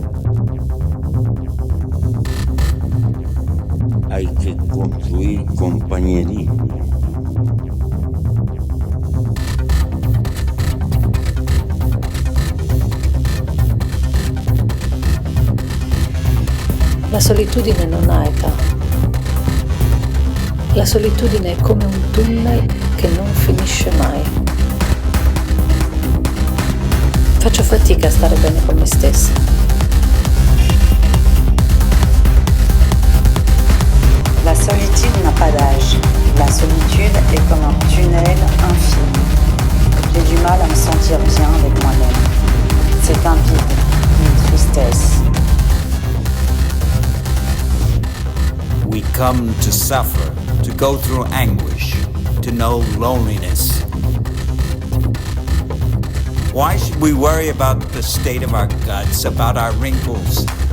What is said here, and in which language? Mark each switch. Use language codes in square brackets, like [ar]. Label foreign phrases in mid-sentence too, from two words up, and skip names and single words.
[es] Hay que construir compañerismo. [it] La solitudine non ha età. La solitudine è come un tunnel che non finisce mai. Faccio fatica a stare bene con me stessa. [fr] La solitude n'a pas d'âge. La solitude est comme un tunnel infini. J'ai du mal à me sentir bien avec moi-même. C'est un vide, une tristesse. [en] We come to suffer, to go through anguish, to know loneliness. Why should we worry about the state of our guts, about our wrinkles?